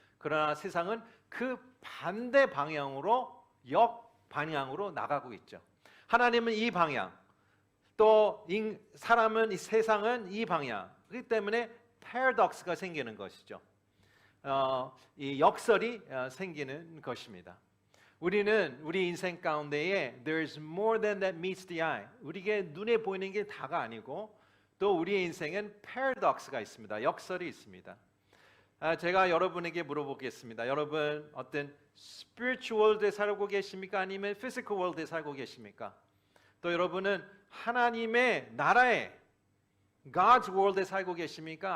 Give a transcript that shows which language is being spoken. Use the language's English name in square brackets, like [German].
[Korean] 그러나 세상은 그 반대 방향으로 역방향으로 나가고 있죠. 하나님은 이 방향, 또 사람은 이 세상은 이 방향. 그렇기 때문에 패러독스가 생기는 것이죠. 이 역설이 생기는 것입니다. 우리는 우리 인생 가운데에 [English] There's more than that meets the eye. [Korean] 우리에게 눈에 보이는 게 다가 아니고 또 우리의 인생엔 패러독스가 있습니다. 역설이 있습니다. 제가 여러분에게 물어보겠습니다. 여러분 어떤 [English] spiritual world [Korean] 에 살고 계십니까? 아니면 [English] physical world [Korean] 에 살고 계십니까? 또 여러분은 하나님의 나라에 [English] God's world [Korean] 에 살고 계십니까?